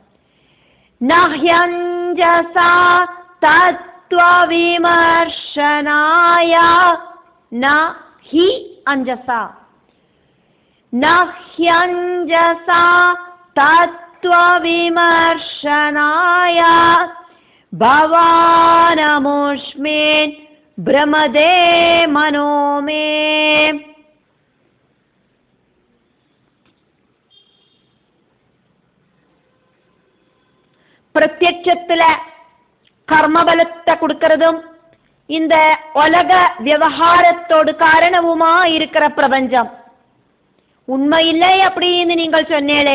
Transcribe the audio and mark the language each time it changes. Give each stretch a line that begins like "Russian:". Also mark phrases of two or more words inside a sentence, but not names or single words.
Sanskrit: നഹ്യഞ്ജസ തത്വവിമർശനായ ന ഹി അഞ്ജസ നഹ്യഞ്ജസ തത്വവിമർശനായ ഭവാനമുഷ്മിൻ ഭ്രമദേ മനോ മേ.
Tamil: பிரத்யட்சத்துல கர்மபலத்தை கொடுக்கறதும் இந்த உலக விவகாரத்தோடு காரணவுமா இருக்கிற பிரபஞ்சம் உண்மையில்லை அப்படின்னு நீங்கள் சொன்னேளே.